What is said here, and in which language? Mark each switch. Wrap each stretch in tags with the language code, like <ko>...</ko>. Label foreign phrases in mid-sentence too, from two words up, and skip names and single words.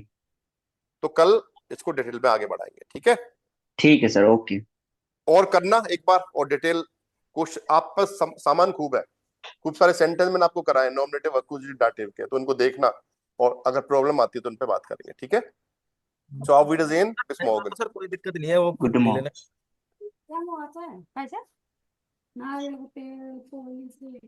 <hi>तो कल इसको डिटेल में आगे बढ़ाएंगे, ठीक है। ठीक है सर, ओके। और करना एक बार और</hi> <en>detail question,</en> <hi>आप पर सामान खूब है, खूब सारे सेंटेंस मैंने आपको कराए</hi> <en>nominative, accusative, dative</en> <hi>के, तो उनको देखना, और अगर प्रॉब्लम आती है तो उन पे बात करेंगे, ठीक है।</hi> <de>सो auf Wiedersehen, bis morgen.</de> <hi>सर कोई दिक्कत नहीं है, वो गुड ले मॉर्निंग। लेना। क्या हुआ था? कैसे? ना ये होते तो</hi>